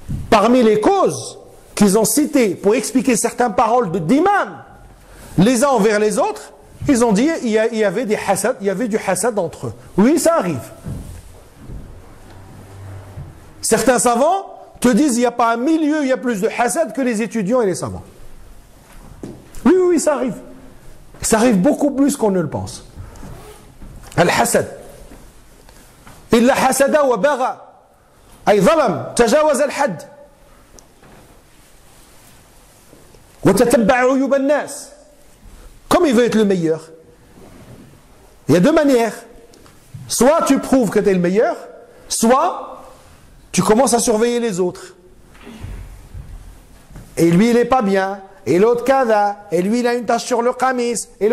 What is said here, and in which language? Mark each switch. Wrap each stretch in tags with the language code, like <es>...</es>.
<fr>Parmi les causes qu'ils ont citées pour expliquer certaines paroles d'imams, les uns envers les autres, ils ont dit il y avait du hasad entre eux. Oui, ça arrive. Certains savants te disent il n'y a pas un milieu, il y a plus de hasad que les étudiants et les savants. Oui, ça arrive. Ça arrive beaucoup plus qu'on ne le pense.</fr> <ar>Al-hasad. إلا حسد وبغى أي ظلم تجاوز الحد وتتبع عيوب الناس.</ar> <fr>Comme il veut être le meilleur, il y a deux manières. Soit tu prouves que tu es le meilleur, soit tu commences à surveiller les autres. Et lui il n'est pas bien, et l'autre kada, et lui il a une tache sur le qamis.</fr>